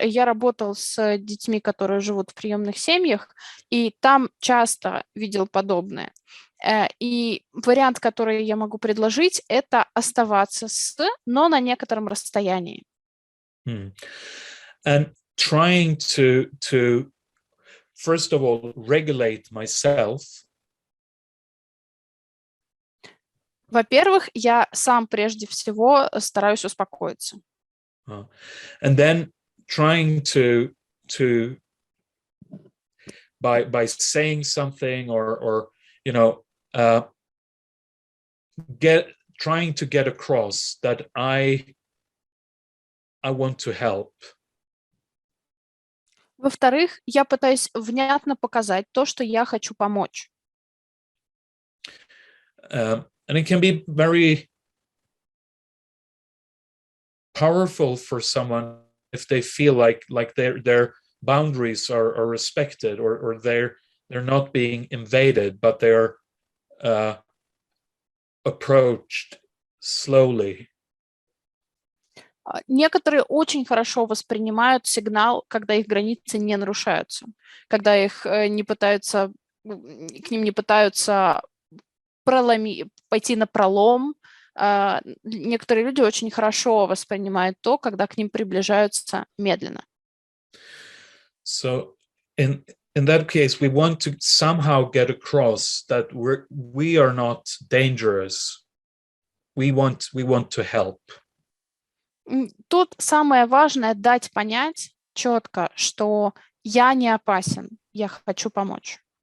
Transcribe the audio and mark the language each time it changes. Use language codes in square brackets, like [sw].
[ru] Я работал с детьми, которые живут в приемных семьях, и там часто видел подобное. И вариант, который я могу предложить, это оставаться но на некотором расстоянии. [en] And trying to first of all regulate myself. [ru] Во-первых, я сам прежде всего стараюсь успокоиться. [en] And then trying to by saying something or you know trying to get across that I want to help. [ru] Во-вторых, я пытаюсь внятно показать то, что я хочу помочь. [en] And it can be very powerful for someone if they feel like their boundaries are respected or they're not being invaded, but they're approached slowly. [ru] Некоторые очень хорошо воспринимают сигнал, когда их границы не нарушаются, когда их не пытаются, к ним не пытаются пойти на пролом. Некоторые люди очень хорошо воспринимают то, когда к ним приближаются медленно. [en] So in that case, we want to somehow get across that we are not dangerous. We want to help. [ru] Тут самое важное дать понять четко, что я не опасен, я хочу помочь.